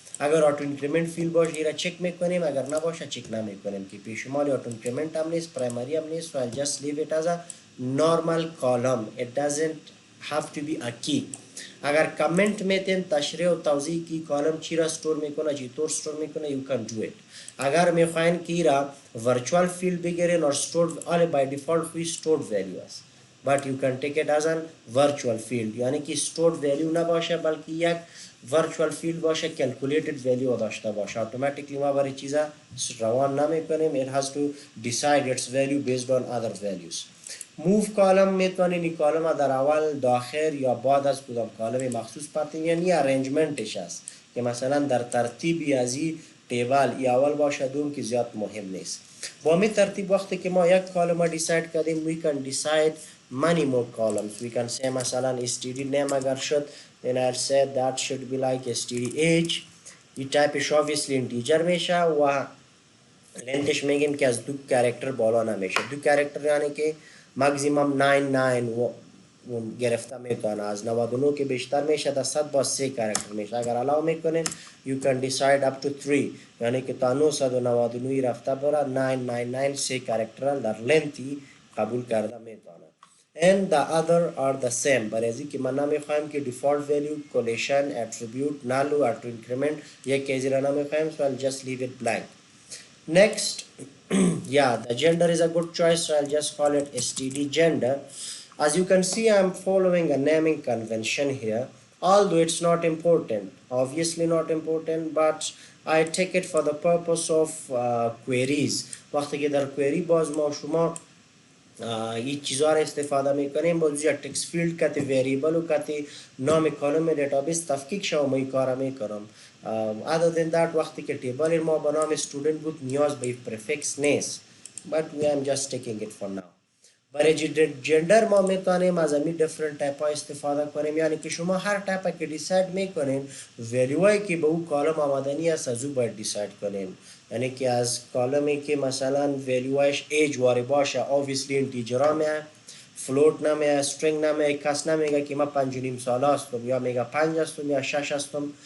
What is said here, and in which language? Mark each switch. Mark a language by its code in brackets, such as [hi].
[fa] اگر آتو اینکریمنت فیل باشه ایرا چک میکنیم، اگر نباشه چک نمیکنیم که پیشمال آتو اینکریمنت هم نیست پرایمری هم نیست. [en] so I'll just leave it as a normal column. it doesn't have to be a key. [fa] اگر کامنت میتین تشریح و توضیح کی کالم چی را استور میکنه چطور استور میکنه [en] you can do it. [fa] اگر میخواین که ایرا ورچوال فیلد بگیرین اور [en] stored all by default خوی stored value است but you can take it as a virtual field. [fa] یعنی که stored value نباشه بلکه یک virtual field باشه calculated value داشته باشه. [en] automatically [fa] ما برای چیزا روان نمیکنیم. [en] it has to decide its value based on other values. [fa] move column میتونین این کالم در اول داخل یا بعد از کدام کالم مخصوص پاتین، یعنی ارنجمنتش است که مثلا در ترتیبی از این تیبل یا اول باشه دوم که زیاد مهم نیست. با می ترتیب وقتی که ما یک کالم دیساید کردیم [en] we can decide many more columns. we can say مثلا std name اگر شد then I'll say that should be like std age. [fa] این تایپش obviously integer میشه و لنتش میگیم که از 2 کاراکتر بالا نمیشه. 2 کاراکتر یعنی که ماکسیمم 99 گرفته میتونه، از 99 که بیشتر میشه تا 100 با 3 کاراکتر میشه. اگر الاو میکنین [en] you can decide up to 3 [fa] یعنی که تا 999 رفته بره 999 3 کاراکتر در لنتی قبول کرده میتونه. [en] and the other are the same. [fa] برای که من نمیخوایم که [en] default value collision attribute null or to increment [fa] یک کیزی را نمیخوایم [en] so I'll just leave it blank. Next, yeah, the gender is a good choice, so I'll just call it std gender. As you can see, I'm following a naming convention here, although it's not important, obviously not important, but I take it for the purpose of queries. [fa] وقتی که در query باز ما شما این چیزها را استفاده میکنیم باز یا تکست فیلد کتی ویریبل و کتی نام کالم دیتابیس تفکیک شو ما این کارا میکنم. [en] other than that [fa] وقتی که تیبل ما به نام student بود نیاز به پرفکس نیست [en] but we am just taking it for now. [fa] برای جندر ما میتونیم از همین different type ها استفاده کنیم، یعنی که شما هر تایپ که دیساید میکنین ولیوهایی که به اون کالم آمدنی است از او باید دیساید کنیم. یعنی که از کالمی که مثلا ولیوهش ایج واری باشه obviously اینتیجر میه، فلوت نمیه، استرینگ نمیه، کس نمیگه که من 5.5 ساله هستم یا میگه 5 هستم یا 6 هستم.